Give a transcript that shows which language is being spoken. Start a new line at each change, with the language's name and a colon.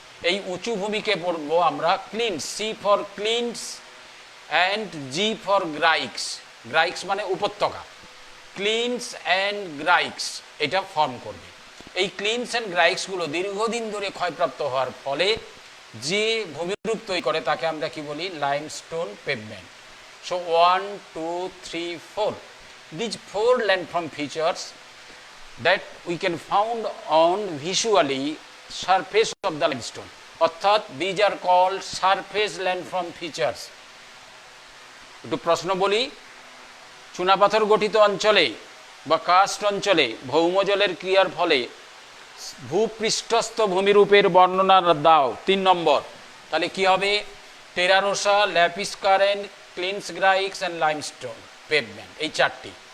Bangla: এই উঁচু ভূমিকে পড়বো আমরা ক্লিন্স,
English: C for clints and G for grikes.
Bangla: গ্রাইক্স মানে উপত্যকা, ক্লিন্স অ্যান্ড গ্রাইক্স এটা ফর্ম করবে। এই ক্লিন্স অ্যান্ড গ্রাইক্সগুলো দীর্ঘদিন ধরে ক্ষয়প্রাপ্ত হওয়ার ফলে যে ভূমিরূপ তৈরি করে তাকে আমরা কি বলি, limestone pavement.
English: So 1, 2, 3, 4 these 4 landform features that we can found on visually surface of the limestone, অর্থাৎ these are called surface landform features।
Bangla: একটু প্রশ্ন বলি, চুনাপাথর গঠিত অঞ্চলে বা কাস্ট অঞ্চলে ভৌমজলের ক্রিয়ার ফলে ভূপৃষ্ঠস্থ ভূমিরূপের বর্ণনা দাও 3 নম্বর। তাহলে কি হবে, টেরারোসা, ল্যাপিস কারেন্ট, ক্লিন্স গ্রাইক্স অ্যান্ড লাইমস্টোন পেভমেন্ট, এই 4টি।